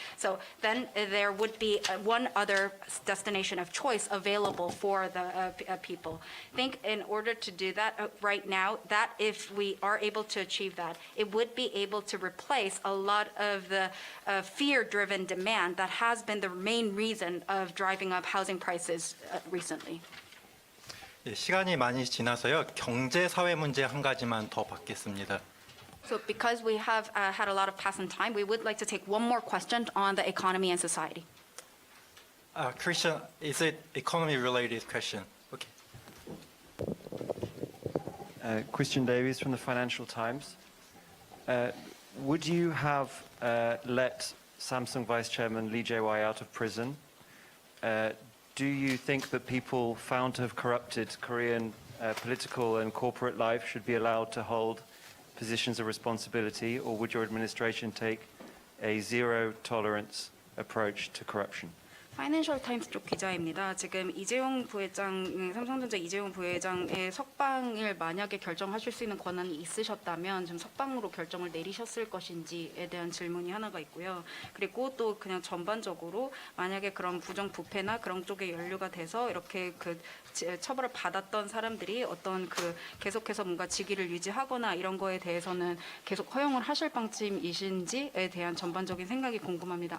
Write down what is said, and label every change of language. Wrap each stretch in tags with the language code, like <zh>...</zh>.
<en>So then there would be one other destination of choice available for the people. I think in order to do that right now, that if we are able to achieve that, it would be be able to replace a lot of the fear-driven demand that has been the main reason of driving up housing prices recently.</en> <ko>예, 시간이 많이 지나서요. 경제 사회 문제 한 가지만 더 받겠습니다.</ko> <en>So because we have had a lot of pass in time, we would like to take one more question on the economy and society. Christian, is it economy related question? Okay. Christian Davies from the Financial Times. Would you have let Samsung Vice Chairman Lee Jae-won out of prison? Do you think that people found to have corrupted Korean political and corporate life should be allowed to hold positions of responsibility, or would your administration take a zero-tolerance approach to corruption?</en> <ko>파이낸셜 타임스 쪽 기자입니다. 지금 이재용 부회장, 삼성전자 이재용 부회장의 석방을 만약에 결정하실 수 있는 권한이 있으셨다면 좀 석방으로 결정을 내리셨을 것인지에 대한 질문이 하나가 있고요. 그리고 또 그냥 전반적으로 만약에 그런 부정부패나 그런 쪽에 연루가 돼서 이렇게 그 처벌을 받았던 사람들이 어떤 그 계속해서 뭔가 직위를 유지하거나 이런 거에 대해서는 계속 허용을 하실 방침이신지에 대한 전반적인 생각이 궁금합니다.</ko>